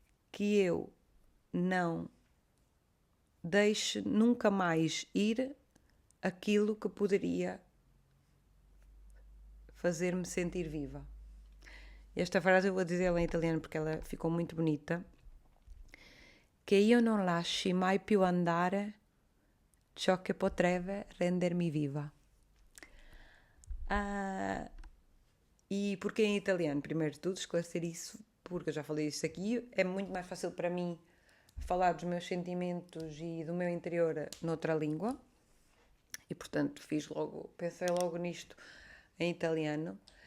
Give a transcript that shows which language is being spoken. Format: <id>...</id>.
<pt>Que eu não deixe nunca mais ir aquilo que poderia fazer-me sentir viva. Esta frase eu vou dizê-la em italiano porque ela ficou muito bonita.</pt> <it>Che io non lasci mai più andare ciò che potrebbe rendermi viva.</it> <pt>E porquê em italiano? Primeiro de tudo, esclarecer isso, porque eu já falei isso aqui. É muito mais fácil para mim falar dos meus sentimentos e do meu interior noutra língua. E, portanto, pensei logo nisto em italiano.</pt>